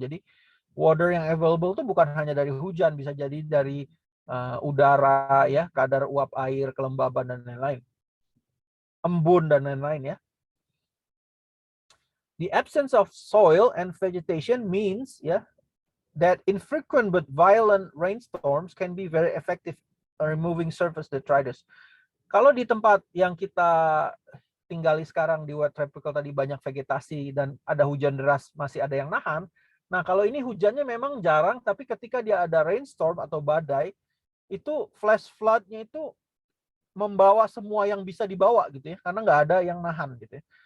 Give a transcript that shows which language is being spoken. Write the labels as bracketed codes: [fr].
[id] Jadi water yang available itu bukan hanya dari hujan, bisa jadi dari udara ya, kadar uap air, kelembaban dan lain-lain, embun dan lain-lain ya. [en] The absence of soil and vegetation means that infrequent but violent rainstorms can be very effective removing surface detritus. [id] Kalau di tempat yang kita tinggali sekarang di wet tropical tadi banyak vegetasi dan ada hujan deras masih ada yang nahan. Nah, kalau ini hujannya memang jarang, tapi ketika dia ada rainstorm atau badai, itu flash flood-nya itu membawa semua yang bisa dibawa gitu ya, karena nggak ada yang nahan gitu ya.